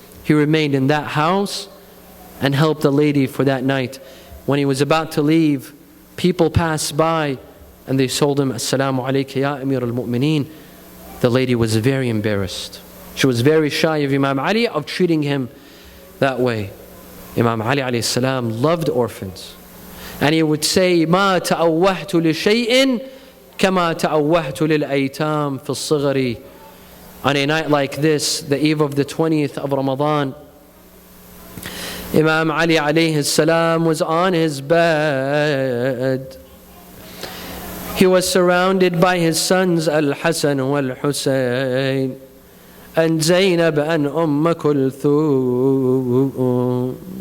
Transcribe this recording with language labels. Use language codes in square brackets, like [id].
[en] He remained in that house and helped the lady for that night. When he was about to leave, people passed by and they told him, Assalamu alayka ya Amir al-Mu'mineen. The lady was very embarrassed. She was very shy of Imam Ali, of treating him that way. Imam Ali alayhi salam loved orphans. And he would say, [ar] ما تأوهت لشيء كما تأوهت للأيتام في الصغر. [en] On a night like this, the eve of the 20th of Ramadan, Imam Ali alayhi salam was on his bed. He was surrounded by his sons Al-Hasan wal-Hussein and Zainab and Kulthum.